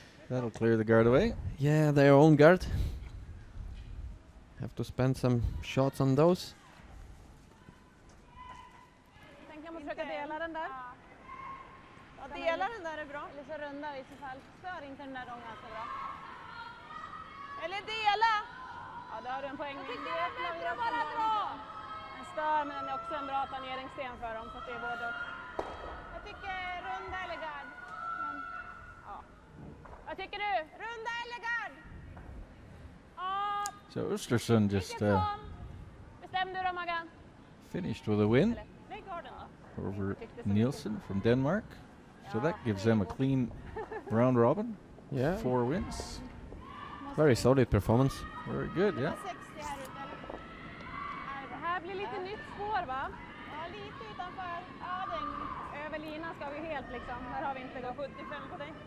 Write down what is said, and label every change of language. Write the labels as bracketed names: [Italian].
[English] That'll clear the guard away. Yeah, their own guard. Have to spend some shots on those. [Swedish] Sen kan man försöka dela den där. Ja, dela den där är bra. Eller så runda i så fall. Stör inte den där de ganska bra. Eller dela! Ja, då har du en poäng. Jag tycker det är bättre att bara dra. Den stör, men den är också en bra planeringssten för dem. Så att det är både. Jag tycker runda eller gard. Men, ja. Vad tycker du? Runda eller gard? Ja. [English] So Östersund just [Swedish] Bestäm du då, Maggan. [English] finished with a win [Swedish] Lägg garden då. [English] over Nielsen from Denmark. So that gives them a clean round robin. Yeah, 4 wins. very solid performance. Very good, yeah. [Swedish] 60 här ute, eller? Det här blir lite nytt spår, va? Ja, lite utanför. Ja, den över linan ska vi helt liksom. Här har vi inte gått 75 på dig.